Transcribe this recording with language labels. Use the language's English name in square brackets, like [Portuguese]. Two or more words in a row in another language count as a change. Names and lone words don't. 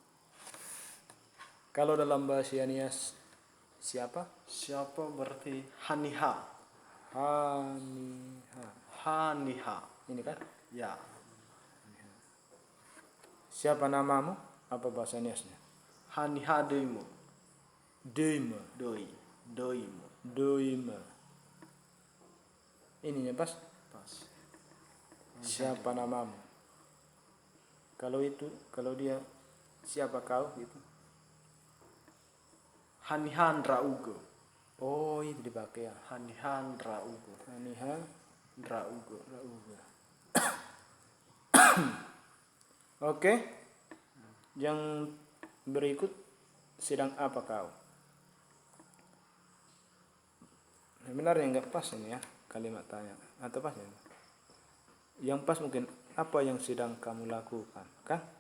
[Indonesian] Kalau dalam bahasa Nias siapa? Siapa berarti haniha. [Nias] Haniha. Haniha. [Indonesian] Ini kan? Ya. Siapa namamu? Apa bahasa Niasnya? [Nias] Haniha doimu. Doima. Doimu. Doima. [Indonesian] Ininya pas? Pas. Siapa namamu? Kalau dia siapa kau gitu. [Nias] Hanihan raugo. [Indonesian] Oh, itu dipakai ya. [Nias] Hanihan raugo. Haniha Raugo. rauga. [Indonesian] Oke. Yang berikut, sedang apa kau? Sebenarnya nggak pas ini ya kalimat tanya. Atau pas ya? Yang pas mungkin apa yang sedang kamu lakukan, kan?